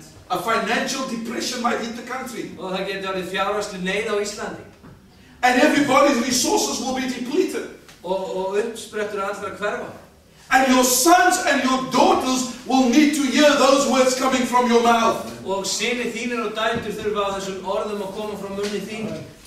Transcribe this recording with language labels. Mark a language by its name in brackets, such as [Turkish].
[English] A financial depression might hit the country. [Icelandic] Og það geti orðið fjárhagsleg neyð á Íslandi. [English] And everybody's resources will be depleted. [Icelandic] Og uppsprettur allra hverfa. [English] And your sons and your daughters will need to hear those words coming from your mouth. [Icelandic] Og synir þínir og dætur þurfa á þessum orðum að koma frá munni þínum.